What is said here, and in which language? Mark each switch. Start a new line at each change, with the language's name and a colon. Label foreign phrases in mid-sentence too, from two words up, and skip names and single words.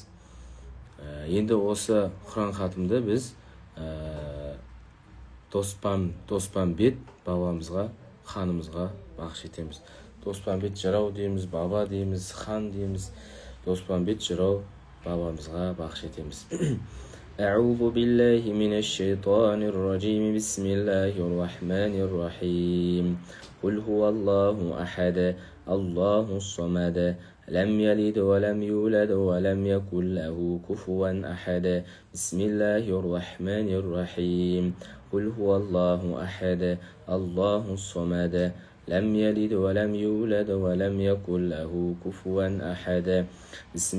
Kazakh: Енді осы Құран хатымды біз Доспанбет бабамызға, ханымызға бақшы етеміз. Доспанбет жырау дейміз, баба дейміз, хан дейміз. Доспанбет жырау бабамызға бақшы етеміз.
Arabic: أعوذ بالله من الشيطان الرجيم بسم الله الرحمن الرحيم قل هو الله أحد الله الصمد لم يلد ولم يولد ولم يكن له كفوا أحد بسم الله الرحمن الرحيم قل هو الله أحد الله الصمد لم يلد ولم يولد ولم يكن له كفوا أحد بسم